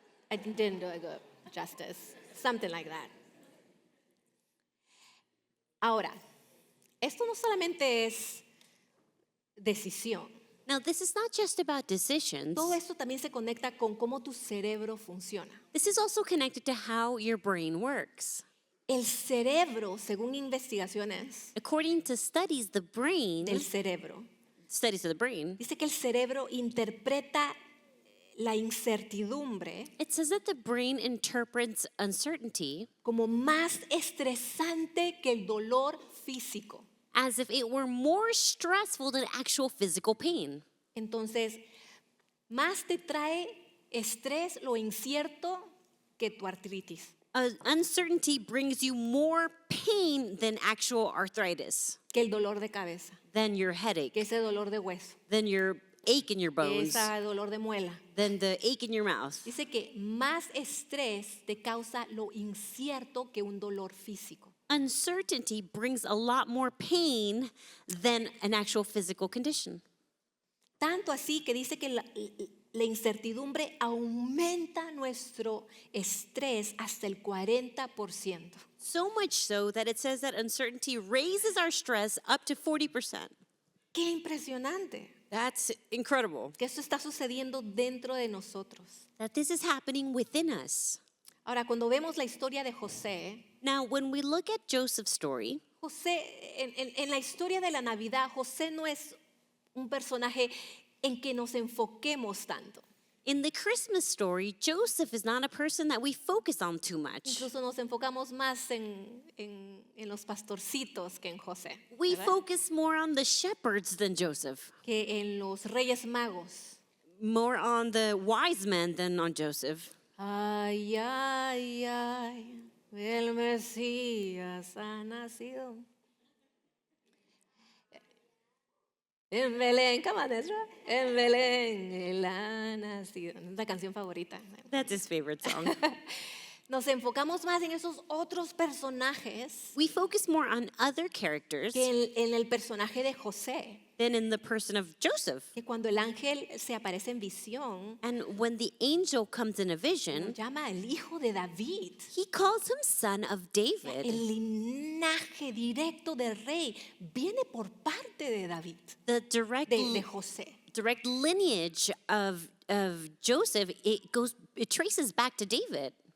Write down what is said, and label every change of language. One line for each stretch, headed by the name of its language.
English: I didn't do a good justice. Something like that.
Spanish: Ahora, esto no solamente es decisión.
English: now this is not just about decisions.
Spanish: Todo esto también se conecta con cómo tu cerebro funciona.
English: This is also connected to how your brain works.
Spanish: El cerebro, según investigaciones
English: According to studies, the brain,
Spanish: del cerebro,
English: studies of the brain,
Spanish: dice que el cerebro interpreta la incertidumbre
English: it says that the brain interprets uncertainty
Spanish: como más estresante que el dolor físico.
English: as if it were more stressful than actual physical pain.
Spanish: Entonces, más te trae estrés lo incierto que tu artritis,
English: Uncertainty brings you more pain than actual arthritis,
Spanish: que el dolor de cabeza,
English: than your headache,
Spanish: que ese dolor de hueso,
English: than your ache in your
Spanish: que
English: bones,
Spanish: ese dolor de muela.
English: than the ache in your mouth.
Spanish: Dice que más estrés te causa lo incierto que un dolor físico.
English: Uncertainty brings a lot more pain than an actual physical condition.
Spanish: Tanto así que dice que la incertidumbre aumenta nuestro estrés hasta el 40%.
English: So much so that it says that uncertainty raises our stress up to 40%.
Spanish: ¡Qué impresionante!
English: That's incredible.
Spanish: Que esto está sucediendo dentro de nosotros.
English: That this is happening within us.
Spanish: Ahora, cuando vemos la historia de José,
English: Now, when we look at Joseph's story,
Spanish: en la historia de la Navidad, José no es un personaje en que nos enfoquemos tanto.
English: in the Christmas story, Joseph is not a person that we focus on too much.
Spanish: Incluso nos enfocamos más en los pastorcitos que en José,
English: We
Spanish: ¿verdad?
English: focus more on the shepherds than Joseph,
Spanish: Que en los reyes magos.
English: more on the wise men than on Joseph.
Spanish: Ay, ay, ay, el Mesías ha nacido. En Belén,
English: come on,
Spanish: Ezra. En Belén, él ha nacido. Es la canción favorita.
English: That's his favorite song.
Spanish: Nos enfocamos más en esos otros personajes
English: We focus more on other characters
Spanish: que en el personaje de José.
English: than in the person of Joseph.
Spanish: Que cuando el ángel se aparece en visión,
English: And when the angel comes in a
Spanish: lo
English: vision,
Spanish: llama el hijo de David.
English: he calls him son of David.
Spanish: El linaje directo del rey viene por parte de David,
English: The direct,
Spanish: de José.
English: direct lineage of Joseph, it traces back to David.